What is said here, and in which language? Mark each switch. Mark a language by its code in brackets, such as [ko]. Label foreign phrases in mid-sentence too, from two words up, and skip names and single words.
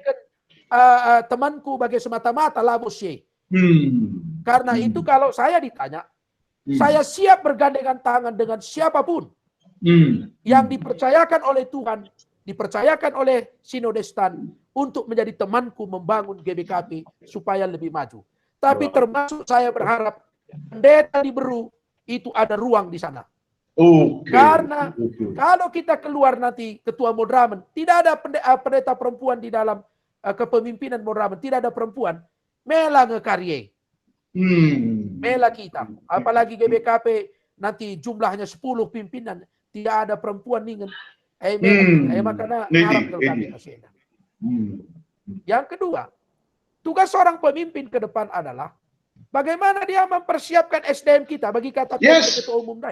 [btx] Temanku bagi semata-mata labo sih. [id] Karena itu kalau saya ditanya, saya siap bergandengan tangan dengan siapapun yang dipercayakan oleh Tuhan, dipercayakan oleh Sinodestan untuk menjadi temanku membangun GBKP supaya lebih maju. Tapi termasuk saya berharap pendeta di Beru itu ada ruang di sana. Karena kalau kita keluar nanti ketua Modramen, tidak ada pendeta perempuan di dalam kepemimpinan Modramen, tidak ada perempuan, [btx] mela ngekarye. Mela kita. [id] Apalagi GBKP nanti jumlahnya 10 pimpinan, tidak ada perempuan ningen. Makanya harap kami. Yang kedua, tugas seorang pemimpin ke depan adalah bagaimana dia mempersiapkan SDM kita bagi kata ketua umum DAI.